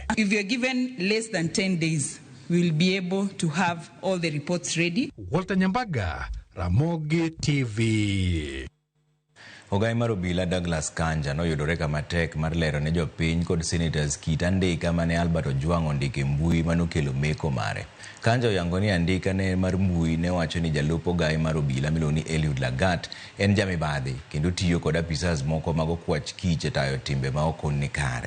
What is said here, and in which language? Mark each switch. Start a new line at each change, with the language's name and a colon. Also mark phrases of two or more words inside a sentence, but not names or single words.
English: If you are given less than 10 days, we will be able to have all the reports ready. Walter Nyambaga, Ramogi TV.
Luo (Kenya and Tanzania): Ogai mar obila Douglas Kanja noyudore kama tek mar lero ne jopiny kod senators kit andika mane Albert Ojwang ondike mbui manokelo meko mare. Kanja oyango ni andika ne mar mbui ne wacho ni jalup ogai mar obila miluongo ni Eliud Lagat en jamibadhi kendo tiyo kod apisas moko mag okwach kich e tayo timbe ma ok ni kare.